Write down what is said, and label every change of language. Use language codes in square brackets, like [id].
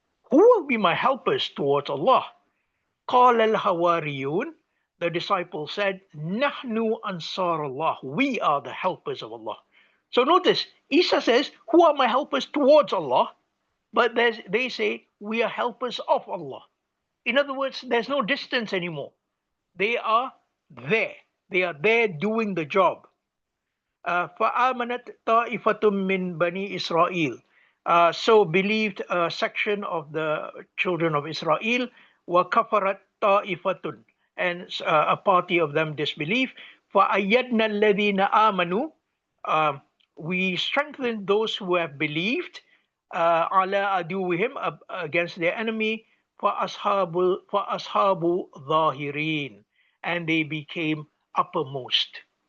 [en] Who will be my helpers towards Allah? [ar] قال الحواريون, [en] the disciples said, [ar] نحن أنصار الله, [en] we are the helpers of Allah. So notice, Isa says, who are my helpers towards Allah? But they say, we are helpers of Allah. In other words, there's no distance anymore. They are there. They are there doing the job. [ar] فآمنت طائفة من بني إسرائيل. [en] So believed a section of the children of Israel, [ar] وَكَفَرَتْ طَائِفَةٌ, [en] and a party of them disbelieve. [ar] فَأَيَّدْنَا الَّذِينَ آمَنُوا, [en] we strengthened those who have believed, [ar] عَلَىٰ عَدُوِّهِمْ, [en] against their enemy, [ar] فَأَصْحَابُ ظَاهِرِينَ, [en] and they became uppermost.